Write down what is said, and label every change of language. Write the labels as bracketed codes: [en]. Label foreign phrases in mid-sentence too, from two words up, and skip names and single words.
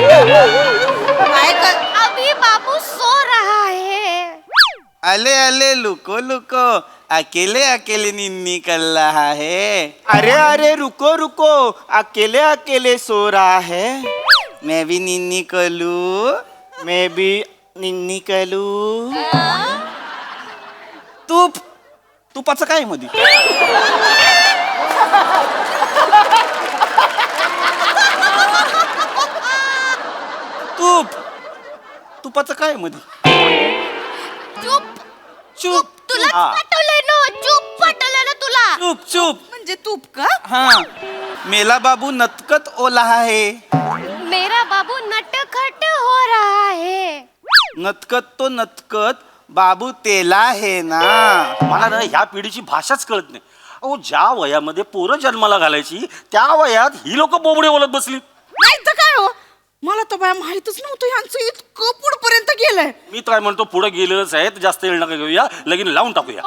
[hi] अभी बाबू सो रहा है. अले अले लुको लुको अकेले अकेले निन्नी कर रहा है. अरे अरे रुको रुको अकेले अकेले सो रहा है. मैं भी निन्नी कर लूं मैं भी निन्नी कर लूं. [mr] तूप तुपाचं काय मध्ये तूप तुपाचं काय मध्ये चुप चूप तुला हा. पाठवलंय ना चुप पाठवलंय ना तुला. चूप चूप म्हणजे तूप का? [hi] हाँ मेला बाबू नतकत ओला है. मेरा बाबू नटखट हो रहा है. नतकत तो नतकत बाबू तेला है ना. [mr] मला ना ह्या पिढीची भाषाच कळत नाही. अहो ज्या वयामध्ये पोरं जन्माला घालायची त्या वयात ही लोक बोबडे बोलत बसली. नाही तर काय हो, मला तर बाया माहितच नव्हतं यांचं इतकं पुढपर्यंत गेलंय. मी काय म्हणतो पुढे गेलेलंच आहे तर जास्त येळ नका घेऊया लगीन लावून टाकूया.